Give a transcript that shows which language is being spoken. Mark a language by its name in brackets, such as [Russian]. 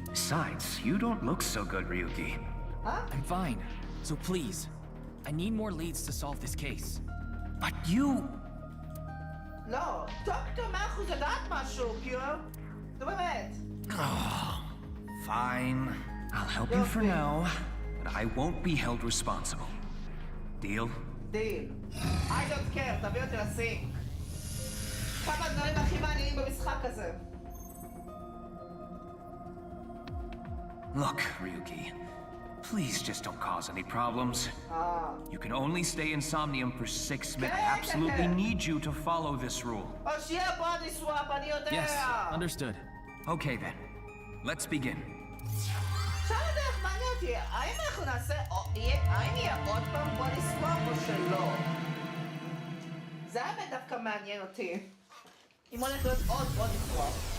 [English] Besides, you don't look so good, Ryuki. I'm fine. So please, I need more leads to solve this case. But you... [Hebrew] לא, טוקיקו 100% יודעת משהו, כאילו... נו באמת. [English] Fine. I'll help you for now, but I won't be held responsible. Deal? [Hebrew] דיל. [English] I don't care, [Hebrew] תביא אותי לסינק. אחד מהדברים הכי מעניינים במשחק הזה. [English] Look, Ryuki. Please just don't cause any problems. You can only stay in Somnium for 6 minutes. I absolutely need you to follow this rule. [Hebrew] או שיהיה body swap, אני יודע. [English] Yes, understood. Okay then. Let's begin. [Hebrew] עכשיו הדרך מעניין אותי, האם אנחנו נעשה, האם יהיה עוד פעם body swap או שלא? זה האמת דווקא מעניין אותי. אם הולך להיות עוד body swap.